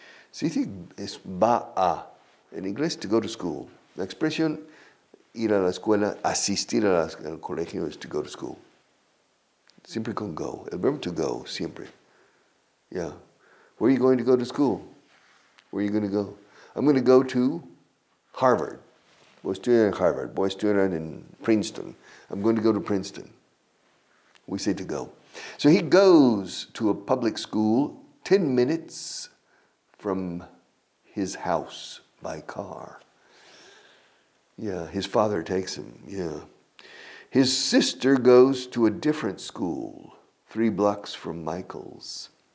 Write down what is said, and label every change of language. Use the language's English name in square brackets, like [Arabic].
[Spanish] Se dice es va a, en inglés [English] to go to school. [Spanish] La expresión ir a la escuela, asistir al colegio [English] is to go to school. [Spanish] Siempre con go. El verbo to go, siempre. Yeah. [English] Where are you going to go to school? Where are you going to go? I'm going to go to Harvard. [Spanish] Voy a estudiar en Harvard. Voy a estudiar en Princeton. [English] I'm going to go to Princeton. We say to go. So he goes to a public school 10 minutes from his house by car. Yeah, his father takes him, yeah. His sister goes to a different school, 3 blocks from Michael's.